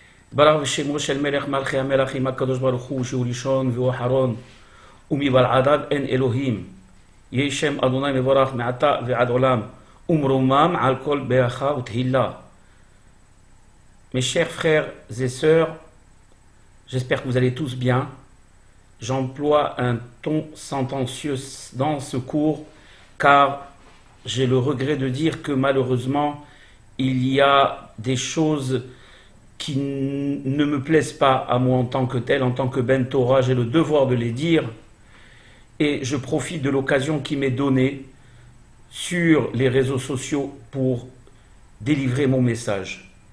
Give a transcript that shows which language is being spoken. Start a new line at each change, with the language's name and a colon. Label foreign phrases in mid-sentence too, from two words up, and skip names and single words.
Hebrew: ברך בשמו של מלך מלכי המלכים הקדוש ברוך הוא שהוא ראשון והוא אחרון ומבלעדיו אין אלוהים. יהי שם אדוני מבורך מעתה ועד עולם ומרומם על כל ברכה ותהילה.
French: Mes chers frères et sœurs, j'espère que vous allez tous bien. J'emploie un ton sentencieux dans ce cours car j'ai le regret de dire que malheureusement il y a des choses qui ne me plaisent pas à moi en tant que tel, en tant que
Hebrew: בן תורה,
French: j'ai le devoir de les dire et je profite de l'occasion qui m'est donnée sur les réseaux sociaux pour délivrer mon message.